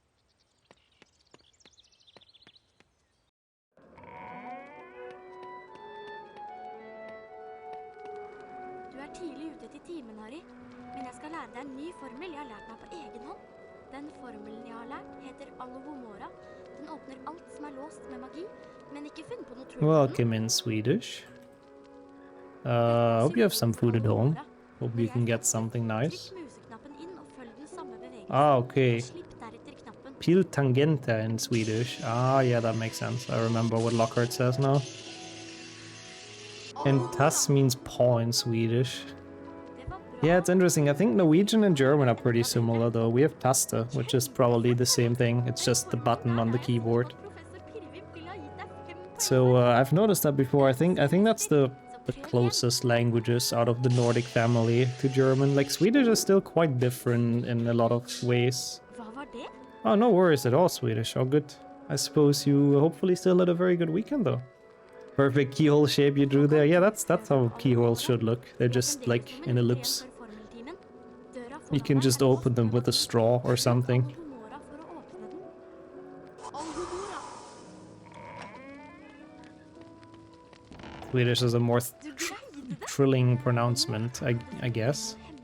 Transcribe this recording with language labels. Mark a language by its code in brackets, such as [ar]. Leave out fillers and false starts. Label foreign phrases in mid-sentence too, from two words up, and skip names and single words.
[no] Du er tidlig ute til timen, Harry. Men jeg skal lære deg en ny formel jeg har lært meg på egen hånd. Den formelen jeg har lært heter Alohomora. Den åpner alt som er låst med magi, men ikke funnet på noe trull. [en] Welcome in Swedish. Hope you have some food at home. Hope you can get something nice. Ah, okay. [sv] Pil tangente [en] in Swedish. Ah, yeah, that makes sense. I remember what Lockhart says now. And tas means paw in Swedish. [no] Det var bra. [en] Yeah, it's interesting. I think Norwegian and German are pretty similar though. We have taste, which is probably the same thing. It's just the button on the keyboard. So I've noticed that before. I think that's the closest languages out of the Nordic family to German. Like Swedish is still quite different in a lot of ways. [no] Hva var det? [en] Oh, no worries at all, Swedish. All good. I suppose you hopefully still had a very good weekend though. Perfect keyhole shape you drew there. Yeah, that's how keyholes should look. They're just like in ellipse. You can just open them with a straw or something. Swedish is a more thrilling pronouncement, I guess.